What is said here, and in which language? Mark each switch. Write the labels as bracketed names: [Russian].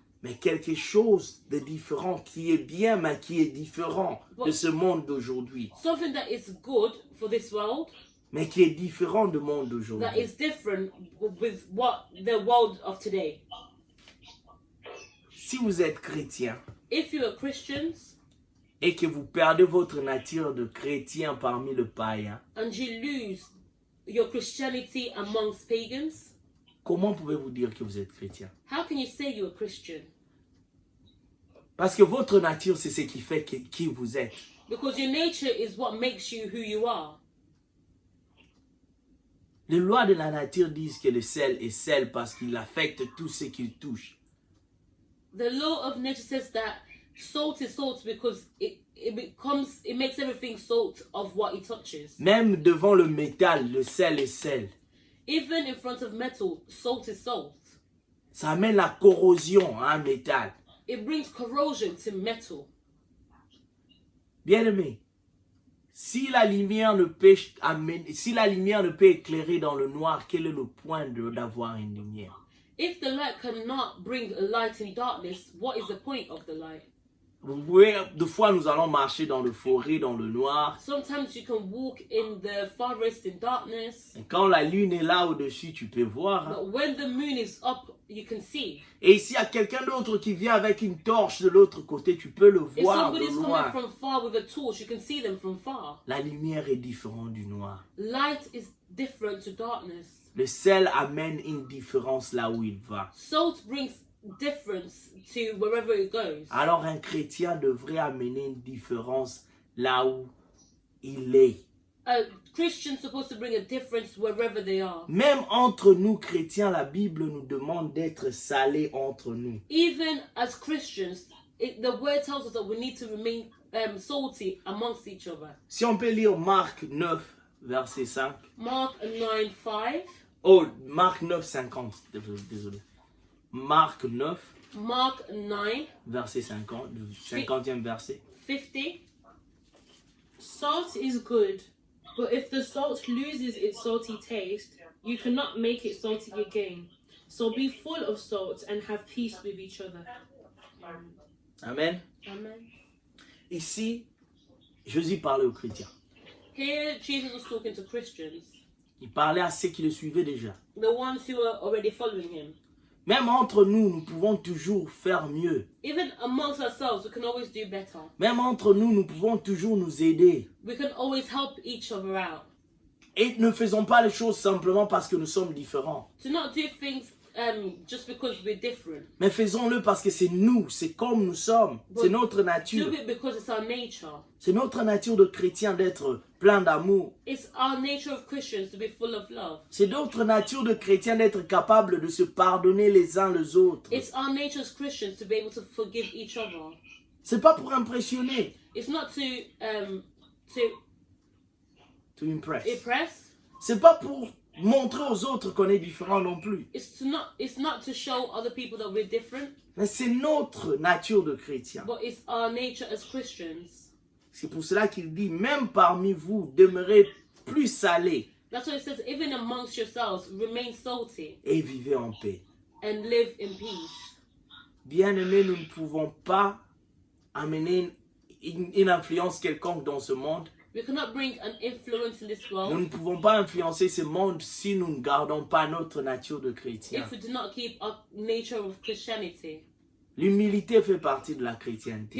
[French] Mais quelque chose de différent qui est bien, mais qui est différent de ce monde d'aujourd'hui. [English] something that is good for this world, [French] Mais qui est différent du monde [English] that [French] d'aujourd'hui. [English] is different with what the world of today. [French] Si vous êtes chrétien [English] If you are Christians [French] et que vous perdez votre nature de chrétien parmi le païen, [English] and you lose your Christianity amongst pagans, [French] comment pouvez-vous dire que vous êtes chrétien? [English] how can you say you're a Christian? [French] Parce que votre nature, c'est ce qui fait qui vous êtes. [English] Because your nature is what makes you who you are. [French] Les lois de la nature disent que le sel est sel parce qu'il affecte tout ce qu'il touche. [English] The law of nature says that salt is salt because it makes everything salt of what it touches. [French] Même devant le métal, le sel est sel. [English] Even in front of metal, salt is salt. [French] Ça amène la corrosion à un métal. [English] It brings corrosion to metal. [French] Bien-aimé, si la lumière ne peut éclairer dans le noir, quel est le point d'avoir une lumière? [English] If the light cannot bring a light in darkness, what is the point of the light? [French] Vous voyez, des fois nous allons marcher dans le forêt, dans le noir. [English] Sometimes you can walk in the forest in darkness, [French] Et quand la lune est là au-dessus, tu peux voir. Hein. [English] but when the moon is up, you can see. [French] Et s'il y a quelqu'un d'autre qui vient avec une torche de l'autre côté, tu peux le [English] If [French] voir de [English] somebody's coming [French] loin. [English] from far with a torch, you can see them from far. [French] La lumière est différente du noir. [English] Light is different to darkness. [French] Le sel amène une différence là où il va. [English] Salt brings difference to wherever it goes. [French] Alors un chrétien devrait amener une différence là où il est. [English] A Christian's supposed to bring a difference wherever they are. [French] Même entre nous chrétiens, la Bible nous demande d'être salés entre nous. [English] Even as Christians, the word tells us that we need to remain salty amongst each other. [French] Si on peut lire Marc 9, verset 5. [English] Mark 9:5. [French] Oh, Marc 9, 50. Désolé. Marc 9, [English] Mark 9, [French] verset 50. 50e verset. [English] 50. Salt is good, but if the salt loses its salty taste, you cannot make it salty again. So be full of salt and have peace with each other. Amen. Amen. [French] Ici, Jésus parlait aux chrétiens. [English] Here, Jesus was talking to Christians, [French] Il parlait à ceux qui le suivaient déjà. [English] the ones who were already following him. [French] Même entre nous, nous pouvons toujours faire mieux. [English] Even amongst ourselves, we can always do better. [French] Même entre nous, nous pouvons toujours nous aider. [English] We can always help each other out. [French] Et ne faisons pas les choses simplement parce que nous sommes différents. [English] To not do things just because we're different. [French] Mais faisons-le parce que c'est nous, c'est comme nous sommes. C'est notre [English] Do [French] nature. [English] it because it's our nature. [French] C'est notre nature de chrétien d'être plein d'amour. [English] It's our nature of Christians to be full of love. [French] C'est notre nature de chrétien d'être capable de se pardonner les uns les autres. [English] It's our nature as Christians to be able to forgive each other. [French] C'est pas pour impressionner. [English] It's not to To impress. impress. [French] C'est pas pour montrer aux autres qu'on est différent non plus. [English] It's not to show other people that we're different. [French] Mais c'est notre nature de chrétien. [English] But it's our nature as Christians. [French] C'est pour cela qu'il dit, même parmi vous, demeurez plus salés [English] That's why it says, even amongst yourselves, remain salty [French] et vivez en paix. [English] and live in peace. [French] Bien-aimés, nous ne pouvons pas amener une influence quelconque dans ce monde. [English] We cannot bring an influence in this [French] Nous [English] world [French] ne pouvons pas influencer ce monde si nous ne gardons pas notre nature de chrétien. [English] if we do not keep our nature of Christianity. [French] L'humilité fait partie de la chrétienté.